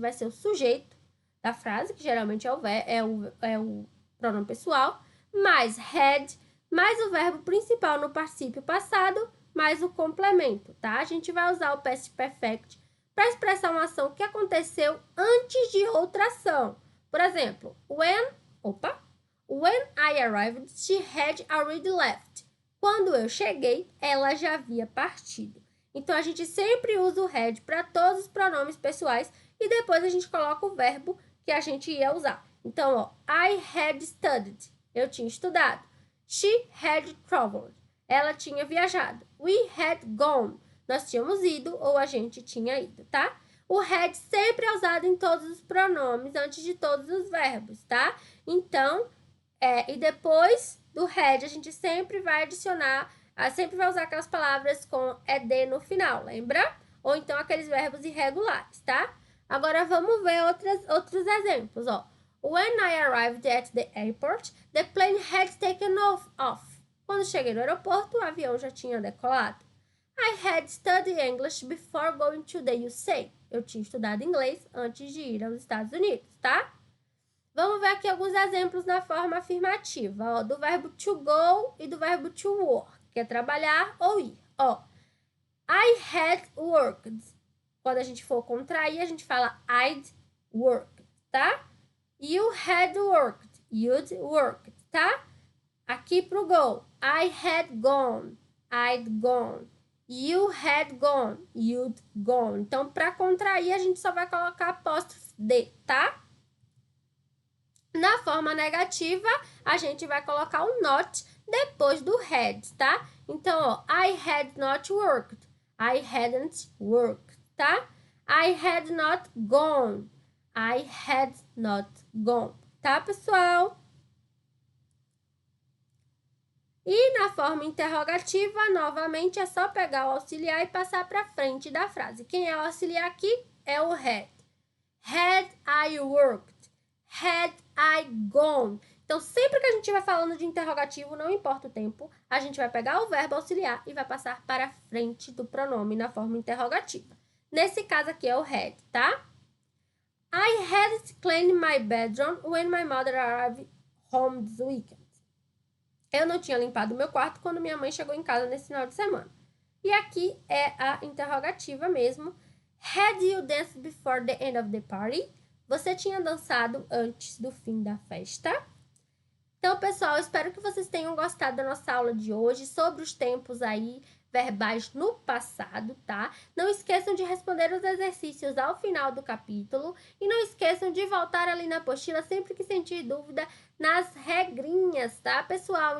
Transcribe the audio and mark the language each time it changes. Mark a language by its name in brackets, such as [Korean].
[Portuguese] Vai ser o sujeito da frase, que geralmente é o pronome pessoal, mais had, mais o verbo principal no particípio passado, mais o complemento, tá? A gente vai usar o past perfect para expressar uma ação que aconteceu antes de outra ação. Por exemplo, [English] when I arrived, she had already left. [Portuguese] Quando eu cheguei, ela já havia partido. Então, a gente sempre usa o had para todos os pronomes pessoais e depois a gente coloca o verbo que a gente ia usar. Então, ó, [English] I had studied. [Portuguese] Eu tinha estudado. [English] She had traveled. [Portuguese] Ela tinha viajado. [English] We had gone. [Portuguese] Nós tínhamos ido ou a gente tinha ido, tá? O had sempre é usado em todos os pronomes, antes de todos os verbos, tá? Então, e depois do had, a gente sempre vai adicionar, sempre vai usar aquelas palavras com ed no final, lembra? Ou então aqueles verbos irregulares, tá? Agora, vamos ver outros exemplos, ó. [English] When I arrived at the airport, the plane had taken off. [Portuguese] Quando cheguei no aeroporto, o avião já tinha decolado. [English] I had studied English before going to the USA. [Portuguese] Eu tinha estudado inglês antes de ir aos Estados Unidos, tá? Vamos ver aqui alguns exemplos na forma afirmativa, ó, do verbo to go e do verbo to work, que é trabalhar ou ir. Ó, [English] I had worked. [Portuguese] Quando a gente for contrair, a gente fala [English] I'd worked, [Portuguese] tá? [English] You had worked. You'd worked, tá? [Portuguese] Aqui pro go. [English] I had gone. I'd gone. You had gone. You'd gone. [Portuguese] Então, para contrair, a gente só vai colocar apóstrofe de, tá? Na forma negativa, a gente vai colocar o not depois do had, tá? Então, ó, [English] I had not worked. I hadn't worked, tá? I had not gone. I had not gone, [Portuguese] tá, pessoal? E na forma interrogativa, novamente, é só pegar o auxiliar e passar para frente da frase. Quem é o auxiliar aqui? É o had. [English] Had I worked? Had I gone? [Portuguese] Então, sempre que a gente vai falando de interrogativo, não importa o tempo, a gente vai pegar o verbo auxiliar e vai passar para frente do pronome na forma interrogativa. Nesse caso aqui é o had, tá? [English] I had cleaned my bedroom when my mother arrived home this weekend. [Portuguese] Eu não tinha limpado meu quarto quando minha mãe chegou em casa nesse final de semana. E aqui é a interrogativa mesmo. [English] Had you danced before the end of the party? [Portuguese] Você tinha dançado antes do fim da festa? Então, pessoal, espero que vocês tenham gostado da nossa aula de hoje sobre os tempos aí verbais no passado, tá? Não esqueçam de responder os exercícios ao final do capítulo e não esqueçam de voltar ali na apostila sempre que sentir dúvida nas regrinhas, tá, pessoal?